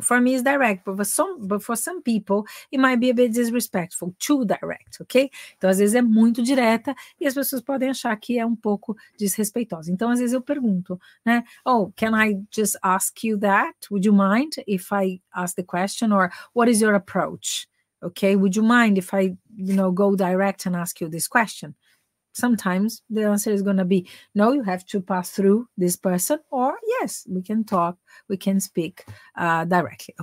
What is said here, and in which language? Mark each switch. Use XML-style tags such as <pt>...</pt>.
<en>For me, it's direct, but for some people, it might be a bit disrespectful, too direct, ok?</en> <pt>Então, às vezes é muito direta e as pessoas podem achar que é um pouco desrespeitosa. Então, às vezes eu pergunto, né?</pt> <en>Oh, can I just ask you that? Would you mind if I ask the question? Or what is your approach? Okay, would you mind if I, go direct and ask you this question? Sometimes the answer is going to be no, you have to pass through this person, or yes, we can talk, we can speak directly.</en>